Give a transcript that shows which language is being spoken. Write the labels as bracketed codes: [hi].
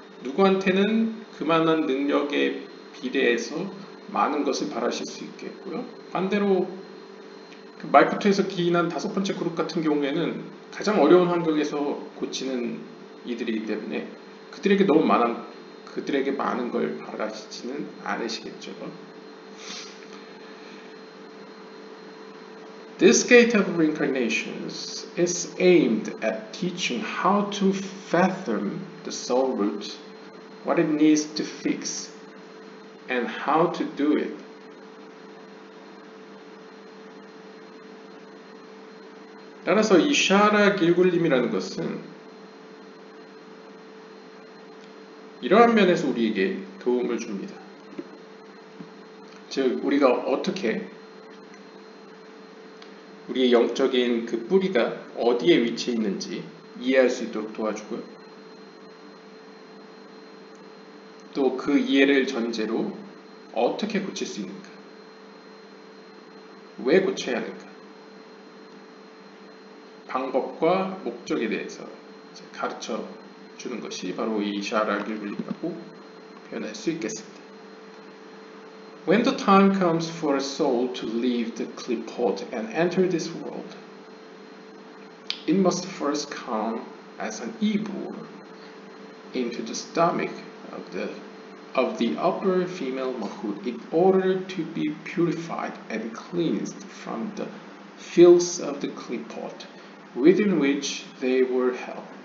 [ko] 누구한테는 그만한 능력에 비례해서 많은 것을 바라실 수 있겠고요. 반대로 그 말구토에서 기인한 5번째 그룹 같은 경우에는 가장 어려운 환경에서 고치는 이들이기 때문에 그들에게 많은 걸 바라시지는 않으시겠죠. [en] This gate of reincarnations is aimed at teaching how to fathom the soul root, what it needs to fix, and how to do it. [ko] 따라서 이 샤라 길굴림이라는 것은 이러한 면에서 우리에게 도움을 줍니다. 즉 우리가 어떻게 우리의 영적인 그 뿌리가 어디에 위치해 있는지 이해할 수 있도록 도와주고요. 또 그 이해를 전제로 어떻게 고칠 수 있는가, 왜 고쳐야 하는가, 방법과 목적에 대해서 가르쳐 주는 것이 바로 이 샤라 길블리라고 표현할 수 있겠습니다. [en] When the time comes for a soul to leave the klipot and enter this world, it must first come as an ibur into the stomach of the upper female mahud in order to be purified and cleansed from the filth of the klipot within which they were held.